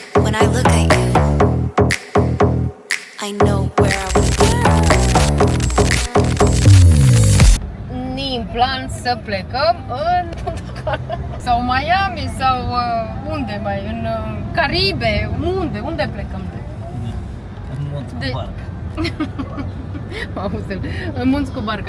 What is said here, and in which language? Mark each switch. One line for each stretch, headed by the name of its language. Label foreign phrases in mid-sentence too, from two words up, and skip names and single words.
English: When I look at you, I know where I would be.
Romanian: În plan să plecăm în sau Miami sau unde mai, în Caribe, unde plecăm? În munți cu barca. Auzi, în munți cu barca.